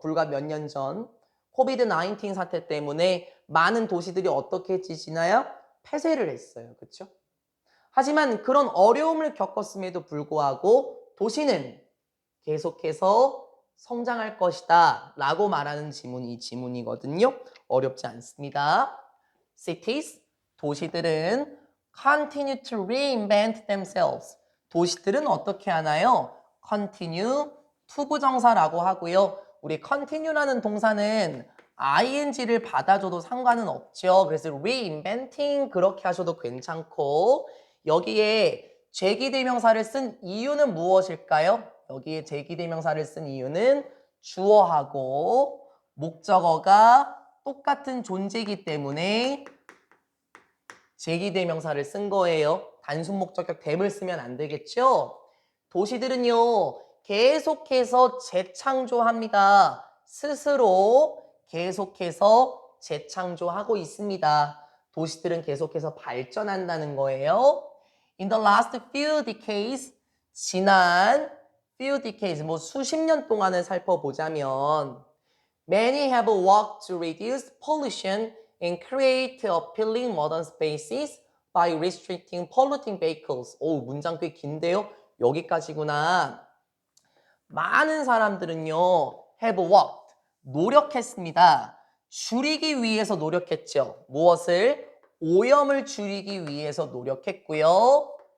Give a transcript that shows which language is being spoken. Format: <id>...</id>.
<ko>불과 몇 년 전 코비드 19 사태 때문에 많은 도시들이 어떻게 했지나요? 폐쇄를 했어요. 그렇죠? 하지만 그런 어려움을 겪었음에도 불구하고 도시는 계속해서 성장할 것이다 라고 말하는 지문이 이 지문이거든요. 어렵지 않습니다.</ko> <en>Cities,</en> <ko>도시들은</ko> <en>continue to reinvent themselves.</en> <ko>도시들은 어떻게 하나요?</ko> <en>Continue</en> <ko>투부정사라고 하고요. 우리 continue라는 동사는 ing를 받아줘도 상관은 없죠. 그래서 reinventing 그렇게 하셔도 괜찮고 여기에 제기대명사를 쓴 이유는 무엇일까요? 여기에 제기대명사를 쓴 이유는 주어하고 목적어가 똑같은 존재이기 때문에 제기대명사를 쓴 거예요. 단순 목적격 댐을 쓰면 안 되겠죠? 도시들은요, 계속해서 재창조합니다. 스스로 계속해서 재창조하고 있습니다. 도시들은 계속해서 발전한다는 거예요.</ko> <en>In the last few decades,</en> <ko>지난</ko> <en>few decades,</en> <ko>뭐 수십 년 동안을 살펴보자면</ko> <en>Many have worked to reduce pollution and create appealing modern spaces by restricting polluting vehicles.</en> <ko>오, 문장 꽤 긴데요? 여기까지구나. 많은 사람들은요,</ko> <en>have worked,</en> <ko>노력했습니다. 줄이기 위해서 노력했죠. 무엇을? 오염을 줄이기 위해서 노력했고요.</ko>